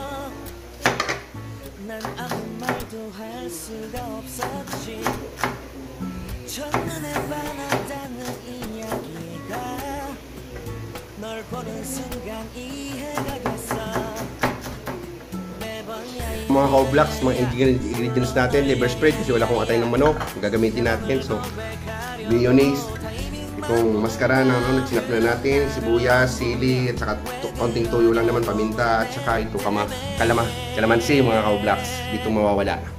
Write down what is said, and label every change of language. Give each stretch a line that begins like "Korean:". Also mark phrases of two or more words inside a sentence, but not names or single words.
Korean: 난 아무 말도 할 수가 없었지 첫눈에 반했다는 이야기가 널 보는 순간 이해가 됐어
Filipino: Mga Koblax, mga ingredients natin,
English: liver spread
Filipino: kasi wala akong atay ng manok, gagamitin natin. So, mayonnaise, itong maskara na sinap na natin, sibuyas, sili, at saka konting tuyo lang naman, paminta, at saka ito kalamansi mga Koblax, dito mawawala.